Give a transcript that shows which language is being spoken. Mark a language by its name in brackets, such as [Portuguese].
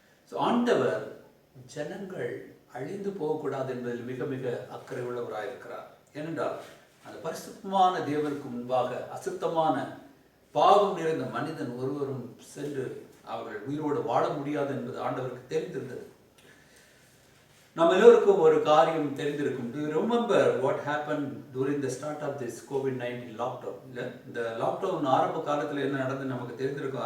[Tamil] So ஆண்டவர் ஜனங்கள் அழிந்து போகக்கூடாது என்பதில் மிக மிக அக்கறை உள்ளவராயிருக்கிறார். ஏனென்றால் அந்த பரிசுத்தமான தேவனுக்கு முன்பாக அசுத்தமான பாவம் நிறைந்த மனிதன் ஒருவரும் சென்று அவர்கள் உயிரோடு வாழ முடியாது என்பது ஆண்டவருக்கு தெரிந்திருந்தது. நம்ம எல்லோருக்கும் ஒரு காரியம் தெரிந்திருக்கும். [English] Do you remember what happened during the start of this COVID-19 lockdown? [Tamil] இல்லை, இந்த லாக்டவுன் ஆரம்ப காலத்தில் என்ன நடந்து நமக்கு தெரிந்திருக்கும்.